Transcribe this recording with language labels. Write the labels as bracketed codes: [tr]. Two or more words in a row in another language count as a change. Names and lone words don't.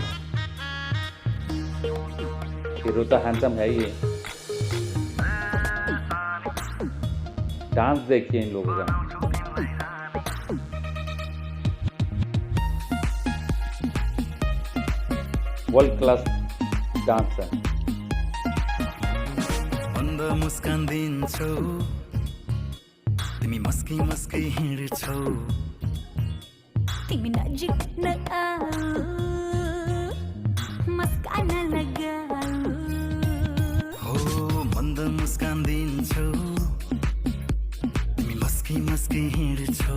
[hi] हीरो तो हैंडसम है ही। डांस देखिए इन लोगों का, [en] world class dance [hi] है। [ne] मन्द मुस्कान दिन्छौ तिमी मस्की मस्की हिँड्छौ तिमी नजिक नआऊ मस्कान लगाऊ हो मन्द मुस्कान दिन्छौ तिमी मस्की मस्की हिँड्छौ